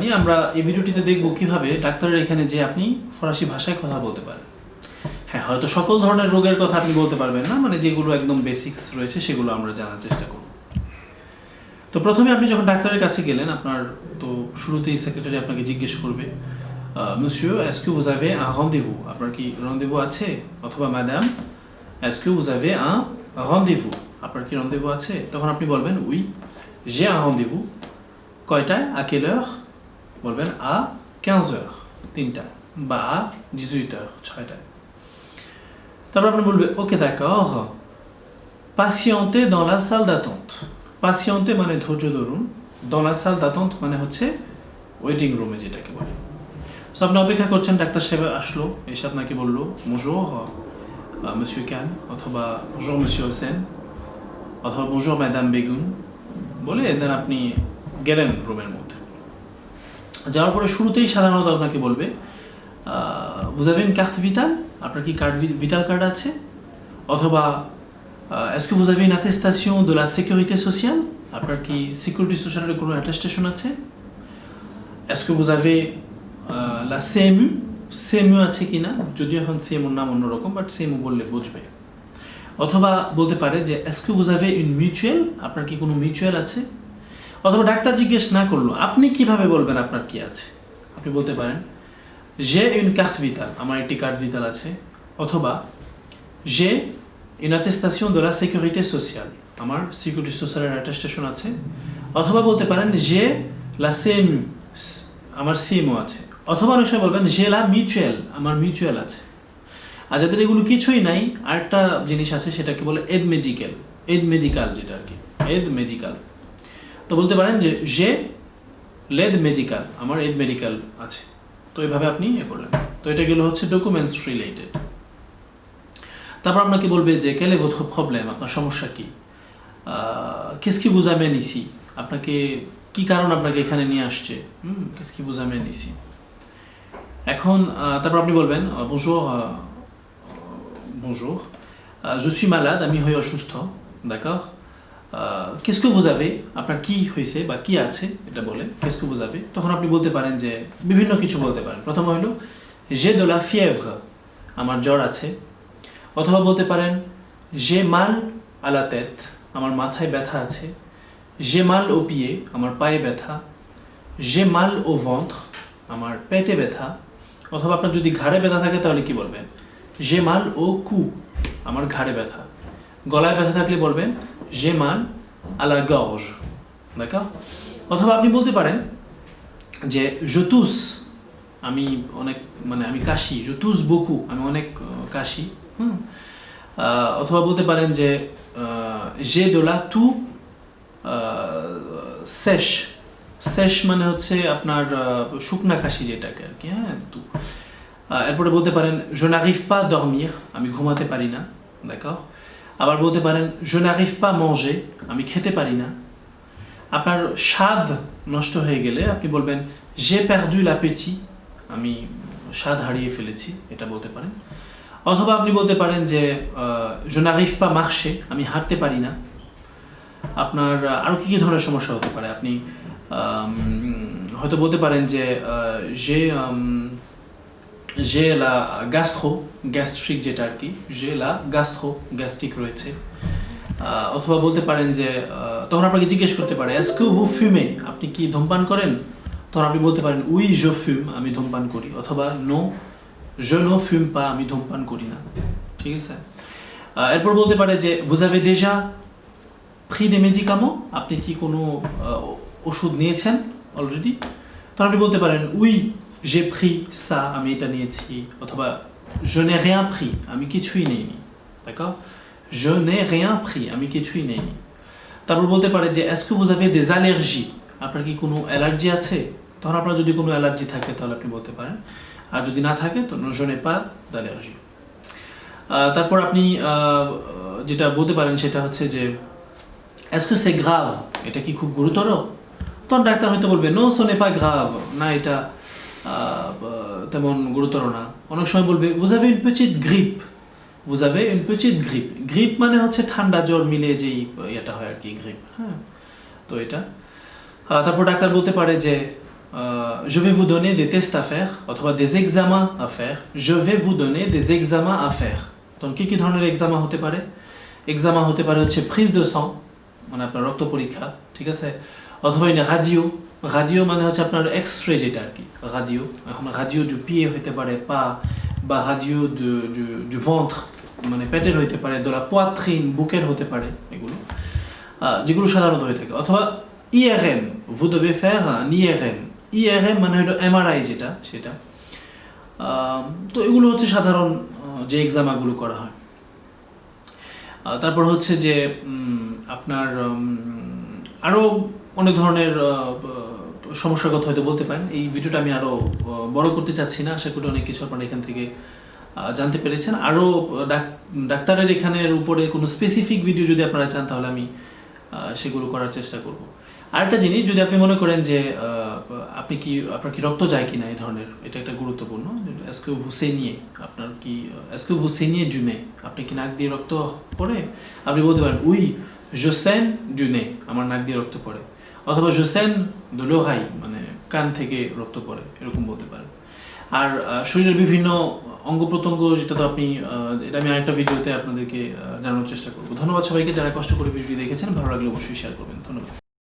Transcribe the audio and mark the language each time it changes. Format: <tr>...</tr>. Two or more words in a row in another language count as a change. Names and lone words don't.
<bn>আমরা এই ভিডিওটিতে দেখব কিভাবে ডাক্তারের এখানে যে আপনি ফরাসি ভাষায় কথা বলতে পারেন। হ্যাঁ, হয়তো সকল ধরনের রোগের কথা আপনি বলতে পারবেন না, মানে যেগুলো একদম বেসিক্স রয়েছে সেগুলো আমরা জানার চেষ্টা করব। তো প্রথমে আপনি যখন ডাক্তারের কাছে গেলেন, আপনার তো শুরুতেই সেক্রেটারি আপনাকে জিজ্ঞেস করবে,</bn> <fr>monsieur est-ce que vous avez un rendez-vous,</fr> <bn>আপনার কি রন্দেভু আছে, অথবা ম্যাডাম</bn> <fr>est-ce que vous avez un rendez-vous,</fr> <bn>আপনার কি রন্দেভু আছে। তখন আপনি বলবেন</bn> <fr>oui j'ai un rendez-vous,</fr> <bn>কয়টায়,</bn> <fr>à quelle heure,</fr> <bn>বলবেন à 15h, 3টায়, বা à 18h, 6টায়। তারপর আপনি বলবেন</bn> <fr>ok d'accord, patientez dans la salle d'attente, patientez</fr> <bn>মানে ধৈর্য ধরুন,</bn> <fr>dans la salle d'attente</fr> <bn>মানে হচ্ছে</bn> <en>waiting room</en> <bn>যেটাকে বলে। সো আপনি অপেক্ষা করছেন, ডাক্তার সাহেব আসলো, এসে আপনাকে বললো</bn> <fr>bonjour monsieur Khan,</fr> <bn>অথবা</bn> <fr>bonjour monsieur Hossein,</fr> <bn>অথবা</bn> <fr>bonjour madame Begoun</fr> <bn>বলে দেন আপনি গেলেন রুমের মধ্যে। যাওয়ার পরে শুরুতেই সাধারণত আপনাকে বলবে</bn> <fr>vous avez une carte vitale,</fr> <bn>আপনার কি কার্ড ভিটাল কার্ড আছে, অথবা</bn> <fr>est-ce que vous avez une attestation de la sécurité sociale,</fr> <bn>আপনার কি সিকিউরিটি সোশ্যালের কোনো অ্যাটেস্টেশন আছে,</bn> <fr>est-ce que vous avez la CMU,</fr> <bn>CMU আছে কিনা, যদিও এখন CMU নাম অন্যরকম, বাট CMU বললে বুঝবে। অথবা বলতে পারে যে</bn> <fr>est-ce que vous avez une mutuelle,</fr> <bn>আপনার কি কোনো মিউচুয়াল আছে। অথবা ডাক্তার জিজ্ঞেস না করলো, আপনি কিভাবে বলবেন আপনার কি আছে। আপনি বলতে পারেন</bn> <fr>j'ai une carte vitale,</fr> <bn>আমার একটি কার্ড ভিটাল আছে, অথবা</bn> <fr>j'ai une attestation de la sécurité sociale,</fr> <bn>আমার সিকিউরিটি সোশ্যালের অ্যাটেস্টেশন আছে, অথবা বলতে পারেন</bn> <fr>j'ai la CMU,</fr> <bn>আমার CMU আছে, অথবা অনেক সময় বলবেন</bn> <fr>j'ai la mutuelle,</fr> <bn>আমার মিউচুয়াল আছে। আর যাদের এগুলো কিছুই নাই, আরেকটা জিনিস আছে, সেটাকে বলে এড মেডিকেল, এড মেডিকাল, যেটা আর কি এড মেডিকাল। তো বলতে পারেন যে</bn> <fr>j'ai l'aide médicale,</fr> <bn>আমার এড মেডিকেল আছে। তো এইভাবে আপনি করলেন। তো এটা গেল হচ্ছে</bn> <en>documents related.</en> <bn>তারপর আপনাকে বলবে যে</bn> <fr>quel est votre problème,</fr> <bn>আপনার সমস্যা কি,</bn> <fr>qu'est-ce qui vous amène ici,</fr> <bn>আপনাকে কি কারণ আপনাকে এখানে নিয়ে আসছে,</bn> <fr>qu'est-ce qui vous amène ici।</fr> <bn>এখন তারপর আপনি বলবেন</bn> <fr>bonjour bonjour je suis malade,</fr> <bn>আমি হই অসুস্থ,</bn> <fr>d'accord, qu'est-ce que vous avez,</fr> <bn>আপনার কি হয়েছে বা কি আছে এটা বলে</bn> <fr>qu'est-ce que vous avez।</fr> <bn>তখন আপনি বলতে পারেন যে বিভিন্ন কিছু বলতে পারেন। প্রথম হলো</bn> <fr>j'ai de la fièvre,</fr> <bn>আমার জ্বর আছে, অথবা বলতে পারেন</bn> <fr>j'ai mal à la tête,</fr> <bn>আমার মাথায় ব্যথা আছে,</bn> <fr>j'ai mal aux pieds,</fr> <bn>আমার পায়ে ব্যথা,</bn> <fr>j'ai mal au ventre,</fr> <bn>আমার পেটে ব্যথা, অথবা আপনার যদি ঘাড়ে ব্যথা থাকে তাহলে কি বলবেন</bn> <fr>j'ai mal au cou,</fr> <bn>আমার ঘাড়ে ব্যথা। গলায় ব্যথা থাকলে বলবেন</bn> <fr>j'ai mal à la gorge, d'accord।</fr> <bn>অথবা আপনি বলতে পারেন যে</bn> <fr>je tousse,</fr> <bn>আমি অনেক মানে আমি কাশি,</bn> <fr>je tousse beaucoup,</fr> <bn>আমি অনেক কাশি। অথবা বলতে পারেন যে</bn> <fr>j'ai de la toux sèche,</fr> <bn>sèche মানে হচ্ছে আপনার শুকনা কাশি যেটাকে আর কি, হ্যাঁ তো। এরপরে বলতে পারেন</bn> <fr>je n'arrive pas à dormir,</fr> <bn>আমি ঘুমাতে পারি না, d'accord। আবার বলতে পারেন</bn> <fr>je n'arrive pas à manger,</fr> <bn>আমি খেতে পারি না। আপনার স্বাদ নষ্ট হয়ে গেলে আপনি বলবেন</bn> <fr>j'ai perdu l'appétit,</fr> <bn>আমি স্বাদ হারিয়ে ফেলেছি, এটা বলতে পারেন। অথবা আপনি বলতে পারেন যে</bn> <fr>je n'arrive pas à marcher,</fr> <bn>আমি হাঁটতে পারি না। আপনার আরও কী কী ধরনের সমস্যা হতে পারে, আপনি হয়তো বলতে পারেন যে</bn> <fr>j'ai la gastro,</fr> <bn>গ্যাস্ট্রিক যেটা আর কি,</bn> <fr>j'ai la gastro,</fr> <bn>গ্যাস্ট্রিক রয়েছে। অথবা বলতে পারেন যে তখন আপনাকে জিজ্ঞেস করতে পারে</bn> <fr>est-ce que vous fumez,</fr> <bn>আপনি কি ধূমপান করেন। তখন আপনি বলতে পারেন</bn> <fr>oui je fume,</fr> <bn>আমি ধূমপান করি, অথবা</bn> <fr>non je ne fume pas,</fr> <bn>আমি ধূমপান করি না, ঠিক আছে। এরপর বলতে পারে যে</bn> <fr>vous avez déjà pris des médicaments,</fr> <bn>আপনি কি কোনো ওষুধ নিয়েছেন অলরেডি। তখন আপনি বলতে পারেন</bn> <fr>oui j'ai pris ça,</fr> <bn>আমি এটা নিয়েছি, অথবা</bn> <fr>je n'ai rien pris,</fr> <bn>আমি কিছুই নেইনি,</bn> <fr>d'accord, je n'ai rien pris,</fr> <bn>আমি কিছুই নেইনি। তারপর বলতে পারে যে</bn> <fr>est-ce que vous avez des allergies,</fr> <bn>আপনার কি কোনো অ্যালার্জি আছে। তখন আপনার যদি কোনো অ্যালার্জি থাকে তাহলে আপনি বলতে পারেন, আর যদি না থাকে তো</bn> <fr>je n'ai pas d'allergie।</fr> <bn>তারপর আপনি যেটা বলতে পারেন সেটা হচ্ছে যে</bn> <fr>est-ce que c'est grave,</fr> <bn>এটা কি খুব গুরুতর। তখন ডাক্তার হয়তো বলবে</bn> <fr>non ce n'est pas grave,</fr> <bn>না এটা তেমন গুরুতর না। অনেক সময় বলবে</bn> <fr>vous avez une petite grippe, vous avez une petite grippe,</fr> <bn>grippe মানে হচ্ছে ঠান্ডা জ্বর মিলে যেই এটা হয় আর কি, গ্রিপ, হ্যাঁ। তো এটা তারপর ডাক্তার বলতে পারে যে</bn> <fr>je vais vous donner des tests à faire</fr> <bn>অথবা</bn> <fr>des examens à faire je vais vous donner des examens à faire</fr> <bn>তখন কি ধরনের এক্সামা হতে পারে এক্সামা হতে পারে হচ্ছে</bn> <fr>prise de sang</fr> <bn>মানে আপনার রক্ত পরীক্ষা ঠিক আছে অথবা রাডিও মানে হচ্ছে আপনার এক্স-রে যেটা আর কি রাডিও এখন রাডিও</bn> <fr>du pied</fr> <bn>হতে পারে পা বা রাডিও</bn> <fr>du ventre</fr> <bn>মানে পেটের হতে পারে</bn> <fr>de la poitrine</fr> <bn>বুকের হতে পারে এগুলো যেগুলো সাধারণত হয়ে থাকে অথবা IRM</bn> <fr>vous devez faire un IRM</fr> <bn>মানে হলো এমআরআই যেটা সেটা তো এগুলো হচ্ছে সাধারণ যে এক্সামগুলো করা হয় তারপর হচ্ছে যে আপনার আরো অনেক ধরনের সমস্যার কথা হয়তো বলতে পারেন এই ভিডিওটা আমি আরো বড় করতে চাচ্ছি না আশা করি অনেক কিছু আপনারা এখান থেকে জানতে পেরেছেন আরো ডাক্তারের এখানের উপরে কোনো স্পেসিফিক ভিডিও যদি আপনারা চান তাহলে আমি সেগুলো করার চেষ্টা করব আরেকটা জিনিস যদি আপনি মনে করেন যে আপনার কি রক্ত যায় কিনা এই ধরনের এটা একটা গুরুত্বপূর্ণ</bn> <fr>est-ce que vous saignez</fr> <bn>আপনার কি</bn> <fr>est-ce que vous saignez du nez</fr> <bn>আপনি কি নাক দিয়ে রক্ত পড়ে আপনি বলতে পারেন</bn> <fr>oui je saigne du nez</fr> <bn>আমার নাক দিয়ে রক্ত পড়ে অথবা</bn> <fr>je saigne de l'oreille</fr> <bn>মানে কান থেকে রক্ত পড়ে এরকম বলতে পারেন আর শরীরের বিভিন্ন অঙ্গ প্রত্যঙ্গ যেটা তো আপনি এটা আমি আরেকটা ভিডিওতে আপনাদেরকে জানানোর চেষ্টা করব ধন্যবাদ সবাইকে যারা কষ্ট করে ভিডিওটি দেখেছেন ভালো লাগলে অবশ্যই শেয়ার করবেন ধন্যবাদ</bn>